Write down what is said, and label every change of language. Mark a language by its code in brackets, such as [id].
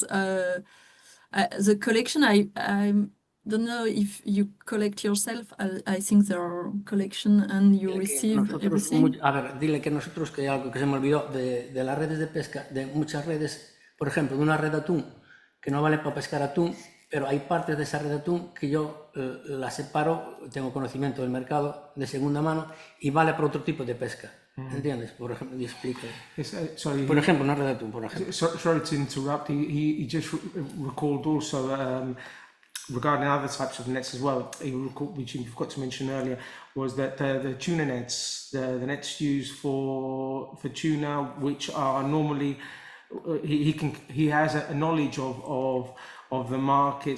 [en] The collection, I don't know if you collect yourself. I think there are collection and you receive everything. [es] A ver, dile que nosotros, que algo que se me olvidó, de las redes de pesca, de muchas redes, por ejemplo, de una red de atún, que no vale para pescar atún, pero hay partes de esa red de atún que yo la separo, tengo conocimiento del mercado de segunda mano, y vale para otro tipo de pesca. ¿Entiendes? Por ejemplo, explica. Por ejemplo, una red de atún, por ejemplo. [en] Sorry to interrupt. He just recalled also regarding other types of nets as well. He recalled, which you forgot to mention earlier, was that the tuna nets, the nets used for tuna, which are normally he has a knowledge of the market.